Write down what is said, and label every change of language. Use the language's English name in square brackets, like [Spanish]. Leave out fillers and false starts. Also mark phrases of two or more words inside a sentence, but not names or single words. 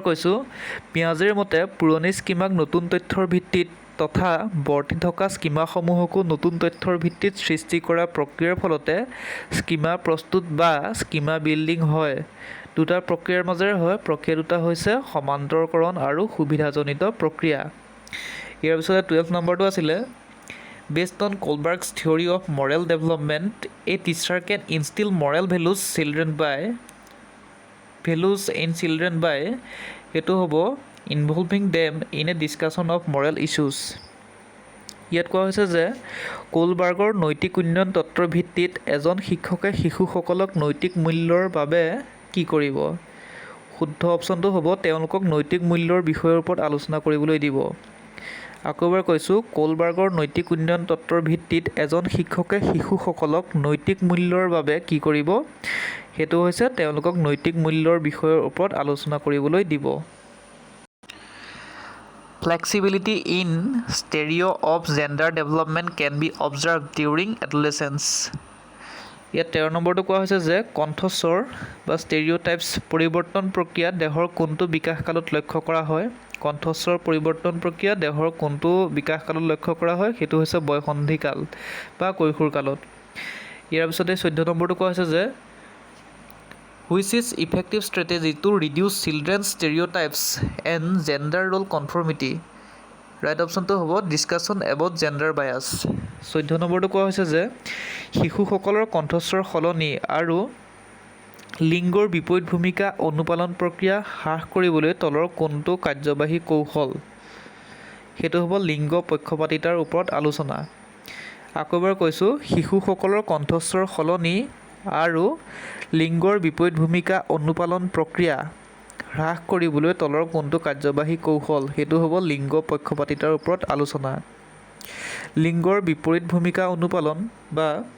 [Assamese] কৈছোঁ পিয়াজেৰ মতে পুৰণি স্কিমাক নতুন তথ্যৰ ভিত্তিত তথা বৰ্তি থকা স্কিমাসমূহকো নতুন তথ্যৰ ভিত্তিত সৃষ্টি কৰা প্ৰক্ৰিয়াৰ ফলতে স্কিমা প্ৰস্তুত বা স্কিমা বিল্ডিং হয় দুটা প্ৰক্ৰিয়াৰ মাজেৰে হয় প্ৰক্ৰিয়া দুটা হৈছে সমান্তৰকৰণ আৰু সুবিধাজনিত প্ৰক্ৰিয়া ইয়াৰ পিছতে 12 নম্বৰটো আছিলে [English] based on Kohlberg's theory of moral development a teacher can instill moral values in children by [Assamese] সেইটো হ'ব [English] involving them in a discussion of moral issues [Assamese] ইয়াত কোৱা হৈছে যে কোলবাৰ্গৰ নৈতিক উন্নয়ন তত্ত্বৰ ভিত্তিত এজন শিক্ষকে শিশুসকলক নৈতিক মূল্যৰ বাবে কি কৰিব শুদ্ধ অপশ্যনটো হ'ব তেওঁলোকক নৈতিক মূল্যৰ বিষয়ৰ ওপৰত আলোচনা কৰিবলৈ দিব আকৌ এবাৰ কৈছোঁ কোলবাৰ্গৰ নৈতিক উন্নয়ন তত্ত্বৰ ভিত্তিত এজন শিক্ষকে শিশুসকলক নৈতিক মূল্যৰ বাবে কি কৰিব সেইটো হৈছে তেওঁলোকক নৈতিক মূল্যৰ বিষয়ৰ ওপৰত আলোচনা কৰিবলৈ দিব [English] Flexibility in stereo of gender development can be observed during adolescence. [Assamese] ইয়াত 13 নম্বৰটো কোৱা হৈছে যে কণ্ঠস্বৰ বা ষ্টেৰিঅ'টাইপছ পৰিৱৰ্তন প্ৰক্ৰিয়া দেহৰ কোনটো বিকাশকালত লক্ষ্য কৰা হয় কণ্ঠস্বৰ পৰিৱৰ্তন প্ৰক্ৰিয়া দেহৰ কোনটো বিকাশকালত লক্ষ্য কৰা হয় সেইটো হৈছে বয়সন্ধিকাল বা কৈশোৰকালত ইয়াৰ পিছতে 14 নম্বৰটো কোৱা হৈছে যে [English] which is effective strategy to reduce children's stereotypes and gender role conformity right option to হ'ব discussion about gender bias [Assamese] 14 নম্বৰটো কোৱা হৈছে যে শিশুসকলৰ কণ্ঠস্বৰ সলনি আৰু লিংগৰ বিপৰীত ভূমিকা অনুপালন প্ৰক্ৰিয়া হ্ৰাস কৰিবলৈ তলৰ কোনটো কাৰ্যবাহী কৌশল সেইটো হ'ব লিংগ পক্ষপাতিতাৰ ওপৰত আলোচনা আকৌ এবাৰ কৈছোঁ শিশুসকলৰ কণ্ঠস্বৰ সলনি আৰু লিংগৰ বিপৰীত ভূমিকা অনুপালন প্ৰক্ৰিয়া হ্ৰাস কৰিবলৈ তলৰ কোনটো কাৰ্যবাহী কৌশল সেইটো হ'ব লিংগ পক্ষপাতিতাৰ ওপৰত আলোচনা লিংগৰ বিপৰীত ভূমিকা অনুপালন বা